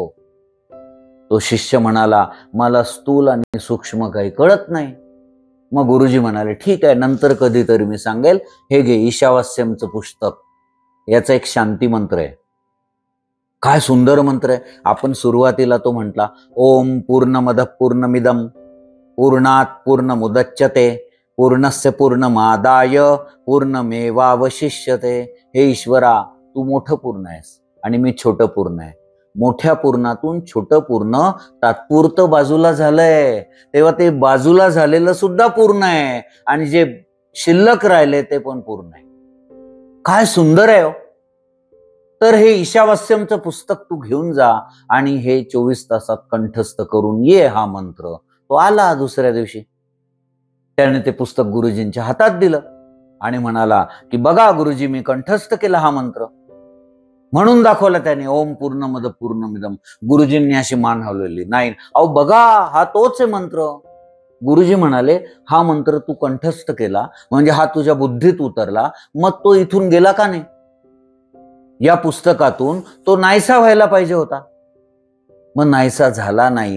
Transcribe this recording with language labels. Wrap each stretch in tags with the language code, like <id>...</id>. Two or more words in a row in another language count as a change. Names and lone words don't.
<mr>तो शिष्य म्हणाला, मला स्थूल आणि सूक्ष्म काही कळत नाही. मग गुरुजी म्हणाले, ठीक आहे, नंतर कधीतरी मी सांगेल. हे घे ईशावास्यमचं पुस्तक, याचा एक शांती मंत्र आहे. काय सुंदर मंत्र आहे. आपण सुरुवातीला तो म्हटला,</mr> <sa>ओम पूर्णमदः पूर्णमिदं पूर्णात पूर्णमुदच्यते पूर्णस्य पूर्णमादाय पूर्णमेवावशिष्यते.</sa> <mr>हे ईश्वरा, तू मोठं पूर्ण आहेस आणि मी छोटं पूर्ण आहे. मोठ्या पूर्णातून छोटं पूर्ण तात्पुरतं बाजूला झालंय, तेव्हा ते बाजूला झालेलं सुद्धा पूर्ण आहे आणि जे शिल्लक राहिले ते पण पूर्ण आहे. काय सुंदर आहे हो. तर हे ईशावास्यमचं पुस्तक तू घेऊन जा आणि हे 24 तासात कंठस्थ करून ये हा मंत्र. तो आला दुसऱ्या दिवशी. त्याने ते पुस्तक गुरुजींच्या हातात दिलं आणि म्हणाला की बघा गुरुजी, मी कंठस्थ केला हा मंत्र. म्हणून दाखवला त्याने,</mr> <sa>ओम पूर्णमद पूर्णमिदम.</sa> <mr>गुरुजींनी अशी मान हलवली. नाही, अहो बघा, हा तोच आहे मंत्र. गुरुजी म्हणाले, हा मंत्र तू कंठस्थ केला म्हणजे हा तुझ्या बुद्धीत उतरला, मग तो इथून गेला का नाही. या पुस्तकातून तो नाहीसा व्हायला पाहिजे होता, मग नाहीसा झाला नाही.</mr>